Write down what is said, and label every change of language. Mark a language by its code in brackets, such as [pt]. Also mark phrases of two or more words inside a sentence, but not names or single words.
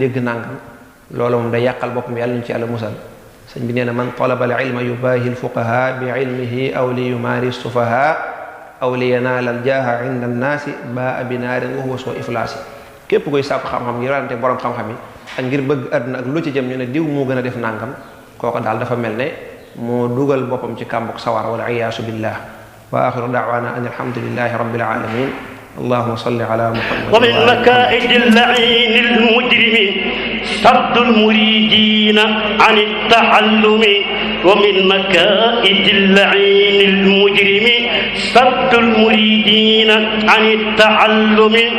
[wo] dégg nàngam loolu moom day yàqal boppam yàlla ñu ci yàlla musal sëñ bi nee na [ar] من طلب العلم يباهي الفقهاء بعلمه أو ليماري السفهاء أو لينال الجاه عند الناس باء بنار وهو سوء إفلاس [wo] képp koy sàkku xam-xam ngir werante borom xam-xam yi ak ngir bëgg àdduna ak lu ci jëm ñu ne diw moo gën a def nàngam kooku daal dafa mel ne moo dugal boppam ci kàmbuk sawar [ar] والعياذ بالله وآخر دعوانا أن الحمد لله رب العالمين اللهم صل على محمد ومن مكائد اللعين المجرم صد المريدين عن التعلم ومن مكائد اللعين المجرم صد المريدين عن التعلم